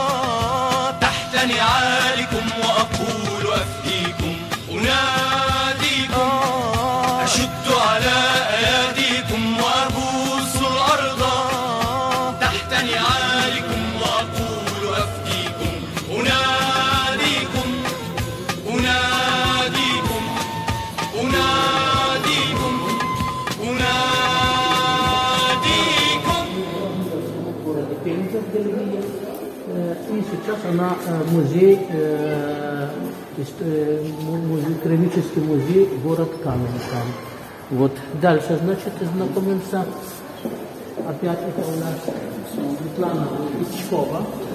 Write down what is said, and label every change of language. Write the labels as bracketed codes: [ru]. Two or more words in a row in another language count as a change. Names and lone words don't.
[ar] تحت نعالكم وأقول أفديكم أناديكم أشد على أياديكم وأبوس الأرض تحت نعالكم وأقول أفديكم أناديكم أناديكم أناديكم أناديكم. [ru] И сейчас она музей, керамический музей, город Каменка. Вот. Дальше, значит, знакомимся. Опять это у нас Светлана Ичкова.